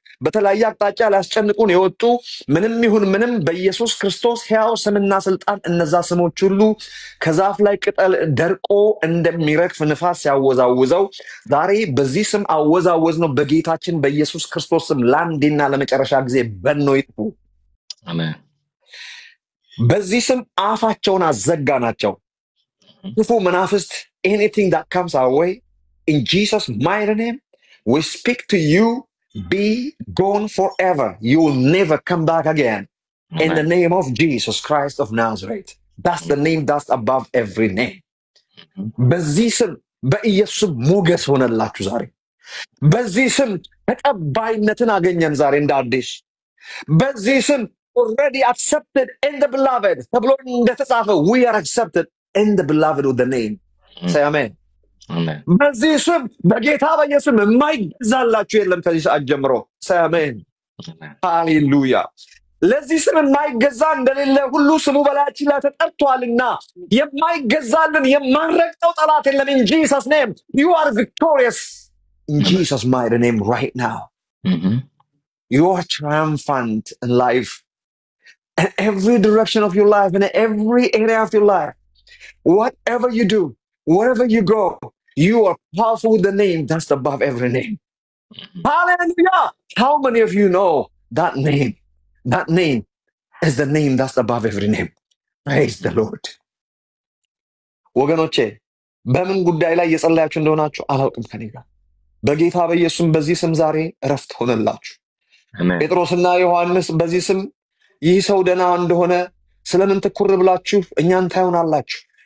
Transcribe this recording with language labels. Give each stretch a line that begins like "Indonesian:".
Amharic: በተለያየ አቅጣጫ ሊያስጨንቁን የወጡ ምንም ይሁን ምንም በኢየሱስ ክርስቶስ ሕያው ስምና ስልጣን እነዛ ስሞች ሁሉ ከዛፍ ላይ ቅጠል ደርቆ እንደሚረግፍ ንፋስ ሲያወዛውዘው ዛሬ በዚህ ስም አወዛወዝ ነው በጌታችን በኢየሱስ ክርስቶስ ስም ለአንዴና ለመጨረሻ ጊዜ በኖ ይጥፉ። አሜን። በዚህ ስም አፋቸውን አዘጋናቸው። ክፉ መናፍስት
English: anything that comes our way in Jesus mighty name we speak to you, be gone forever, you will never come back again in the Amen. name of Jesus Christ of Nazareth. That's the name that's above every name.
Amharic: በዚህ ስም በኢየሱስ ሞገስ ሆነላችሁ ዛሬ። በዚህ ስም ተቀባይነትን አገኘን ዛሬ እንደ አዲስ። በዚህ ስም
English: already accepted in the beloved
Amharic: ተብሎ እንደተጻፈ
English: we are accepted in the beloved with the name. Say amen. Amen.
Amharic: በዚህ ስም በጌታ በኢየሱስ የማይገዛላችሁ የለም ከዚህ ሰዓት ጀምሮ።
English: Say amen. Amen.
Amharic: ሃሌሉያ። ለዚህ ስም የማይገዛ እንደሌለ ሁሉ ስሙ በላያችን ላይ ተጠርቷልና የማይገዛልን የማንረግጠው ጠላት የለም።
English: in Jesus name you are victorious in Amen. Jesus mighty name right now. Mhm. You are triumphant in life, in every direction of your life, in every area of your life. Whatever you do, wherever you go, you are powerful with the name that's above every name. Hallelujah. How many of you know that name? That name is the name that's above every name. Praise the Lord.
Amharic: ወገኖቼ በምን ጉዳይ ላይ እየጸለያችሁ እንደሆናችሁ አላውቅም። ከኔ ጋር በጌታ በኢየሱስ በዚህ ስም ዛሬ እረፍት ሆነላችሁ።
English: Amen.
Amharic: ጴጥሮስና ዮሐንስ በዚህ ስም ይህ ሰው ደህና እንደሆነ ስለምን ትኩር ብላችሁ እኛን ታዩናላችሁ?